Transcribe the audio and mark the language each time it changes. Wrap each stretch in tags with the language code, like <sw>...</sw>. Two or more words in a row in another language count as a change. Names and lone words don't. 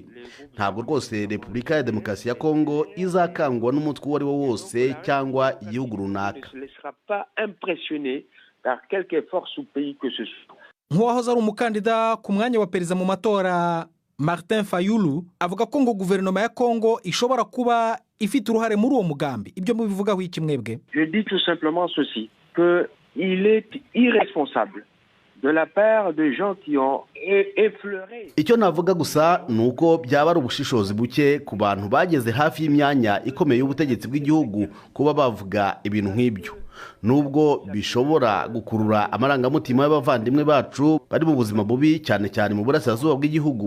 <rw>Ntabwo rwose Repubulika ya Demokarasi ya Kongo izakangwa n'umutwe uwo ari wo wose cyangwa igihugu runaka. Nk'uwahoze ari umukandida ku mwanya wa perezida mu matora, Martin Fayulu avuga ko ngo guverinoma ya Kongo ishobora kuba ifite uruhare muri uwo mugambi. Ibyo mubivugaho iki mwebwe?</rw> <fr>Je dis tout simplement ceci, que il est irresponsable de la part de gens qui ont effleuré.</fr> <rw>Icyo navuga gusa nuko byaba ari ubushishozi buke ku bantu bageze hafi y'imyanya ikomeye y'ubutegetsi bw'igihugu kuba bavuga ibintu nk'ibyo, nubwo bishobora gukurura amarangamutima y'abavandimwe bacu bari mu buzima bubi cyane cyane mu burasirazuba bw'igihugu.</rw>